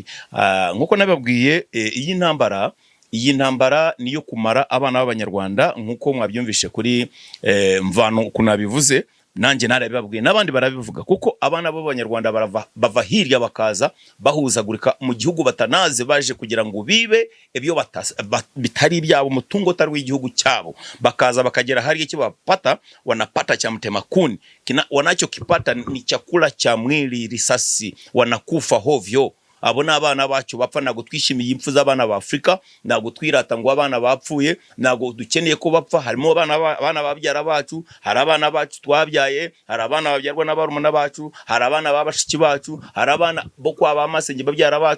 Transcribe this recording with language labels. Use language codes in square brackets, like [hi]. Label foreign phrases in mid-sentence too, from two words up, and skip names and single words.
[rw] Nkuko nababwiye, iyi ntambara niyo kumara abana b'Abanyarwanda, nkuko mwabyumvishe kuri Mvano kunabivuze. Nanjye narabibabwiye n'abandi barabivuga, kuko abana b'Abanyarwanda bava hirya bakaza bahuzagurika mu gihugu batanaze, baje kugira ngo bibe ibyo bitari ibyabo, mutungo tari w'igihugu cyabo, bakaza bakagera hari icyo bapata, [sw] wanapata cha mtema kuni, wanachokipata ni chakula cha mwili, risasi, wanakufa hovyo. [rw] Abo n'abana bacu bapfa. Nago twishimiye impfu z'abana ba Afrika, nago twirata ngo abana bapfuye, nago dukeneye ko bapfa. Harimo abana babyara bacu, hari abana bacu twabyaye, hari abana babyarwa n'abarumuna bacu, hari abana babashiki bacu, hari abana bo kwa bamasenge babyara bacu.